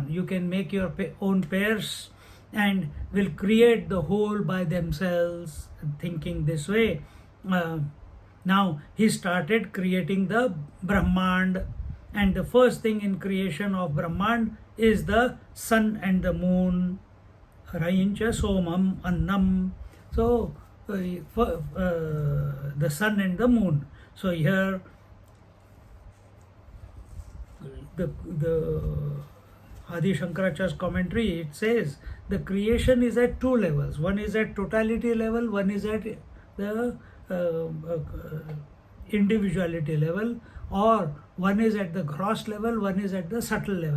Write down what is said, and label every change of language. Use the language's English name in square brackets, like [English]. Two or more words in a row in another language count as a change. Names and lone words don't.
[English] You can make your own pairs and will create the whole by themselves, thinking this way. Now he started creating the Brahmand, and the first thing in creation of Brahmand is the sun and the moon. [Sanskrit] Rayincha somam annam. [English] So the sun and the moon. So here the Adi Shankaracharya's commentary, it says the creation is at two levels. One is at totality level, one is at the individuality level, or one is at the gross level, one is at the subtle level.